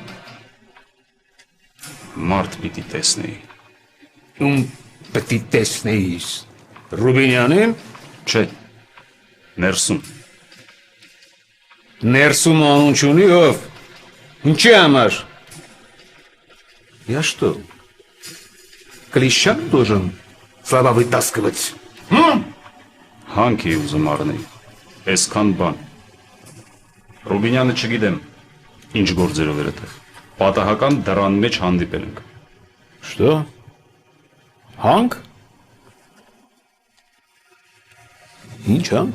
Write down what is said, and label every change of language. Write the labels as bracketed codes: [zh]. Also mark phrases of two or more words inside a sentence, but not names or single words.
[hy] Մարդ պիտի տեսնեի։ Ում պետք է տեսնեիս։ Ռուբինյանին։ Չէ, ներսում։ Ներսում անուն չունի ով։ Ինչի համար։ [ru] Я что? Клещак должен слова вытаскивать? [hy] Հանք էի ուզում առնեի, այսքան բան։ Ռուբինյանը չգիտեմ, ինչ գործերով էր այդտեղ։ Պատահական դռան մեջ հանդիպել ենք։ Что? Հանք? Ինչ հանք?